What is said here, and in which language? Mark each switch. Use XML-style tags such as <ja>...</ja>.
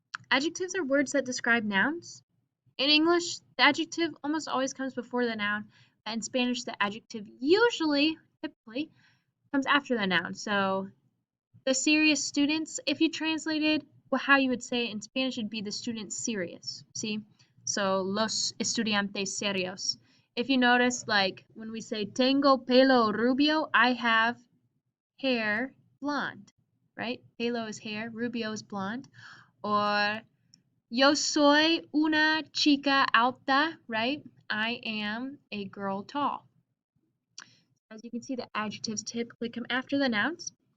<en>Adjectives are words that describe nouns. In English, the adjective almost always comes before the noun. In Spanish, the adjective typically, comes after the noun. So the serious students, if you translated how you would say it in Spanish, it'd be the students serious. See?</en> <es>So los estudiantes serios.</es> <en>If you notice, like when we say</en> <es>tengo pelo rubio,</es> <en>I have hair blonde, right? Pelo is hair, rubio is blonde. Or</en> <es>yo soy una chica alta,</es> <en>right? I am a girl tall. As you can see, the adjectives typically come after the nouns.</en>